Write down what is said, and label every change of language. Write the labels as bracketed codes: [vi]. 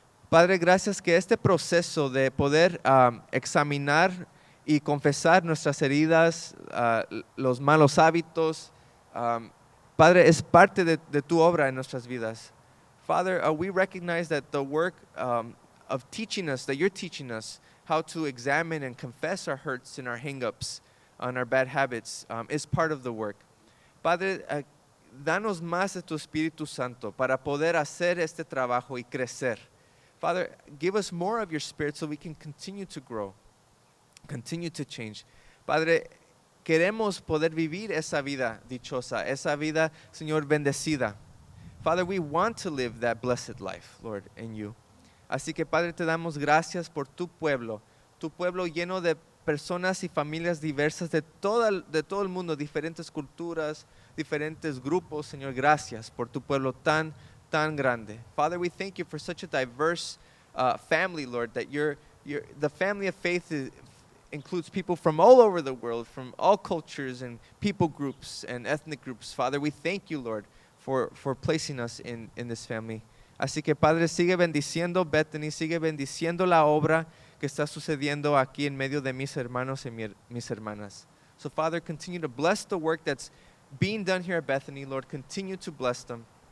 [es] Padre, gracias que este proceso de poder examinar y confesar nuestras heridas, los malos hábitos, Padre, es parte de tu obra en nuestras vidas. [en] Father, we recognize that the work of teaching us, that you're teaching us how to examine and confess our hurts and our hang-ups and our bad habits is part of the work. [es] Padre, danos más de tu Espíritu Santo para poder hacer este trabajo y crecer. [en] Father, give us more of your Spirit so we can continue to grow, continue to change. [es] Padre, queremos poder vivir esa vida dichosa, esa vida, Señor, bendecida. [en] Father, we want to live that blessed life, Lord, in you. [es] Así que, Padre, te damos gracias por tu pueblo lleno de personas y familias diversas de todo el mundo, diferentes culturas, diferentes grupos. Señor, gracias por tu pueblo tan grande. [en] Father, we thank you for such a diverse family, Lord, that the family of faith includes people from all over the world, from all cultures and people groups and ethnic groups. Father, we thank you, Lord, for placing us in this family. [es] Así que, Padre, sigue bendiciendo Bethany, sigue bendiciendo la obra que está sucediendo aquí en medio de mis hermanos y mis hermanas. [en] So, Father, continue to bless the work that's being done here at Bethany. Lord, continue to bless them.